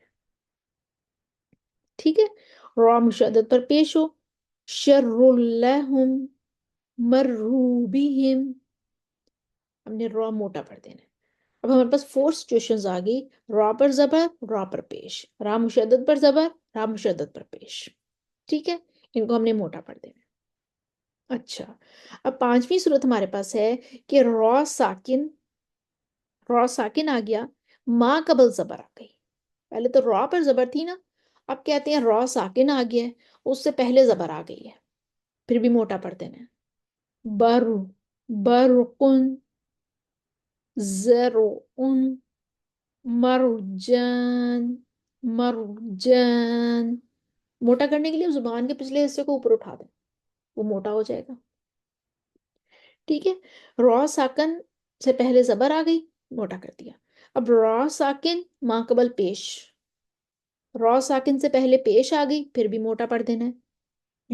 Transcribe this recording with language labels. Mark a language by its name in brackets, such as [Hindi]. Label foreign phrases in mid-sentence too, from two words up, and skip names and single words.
[Urdu] ٹھیک ہے، را مشدد پر پیش ہو، [Arabic] شر لہم، مروا بہم، [Urdu] ہم نے را موٹا پڑھ دینا ہے۔ اب ہمارے پاس 4 سچویشنز آ گئی، را پر زبر، را پر پیش، را مشدد پر زبر، را مشدد پر پیش۔ ٹھیک ہے، ان کو ہم نے موٹا پڑھ دینا ہے۔ اچھا، اب 5ویں صورت ہمارے پاس ہے کہ را ساکن، را ساکن آ گیا، [Arabic] ماں قبل [Urdu] زبر آ گئی۔ پہلے تو را پر زبر تھی نا، اب کہتے ہیں را ساکن آ گیا ہے، اس سے پہلے زبر آ گئی ہے، پھر بھی موٹا پڑھ دینا ہے۔ [Arabic] بر، برقن، زرعن، مرجان، مرجان۔ [Urdu] موٹا کرنے کے لیے زبان کے پچھلے حصے کو اوپر اٹھا دیں، وہ موٹا ہو جائے گا۔ ٹھیک ہے، را ساکن سے پہلے زبر آ گئی، موٹا کر دیا۔ اب را ساکن [Arabic] ماں قبل [Urdu] پیش، را ساکن سے پہلے پیش آ گئی پھر بھی موٹا پڑھ دینا ہے۔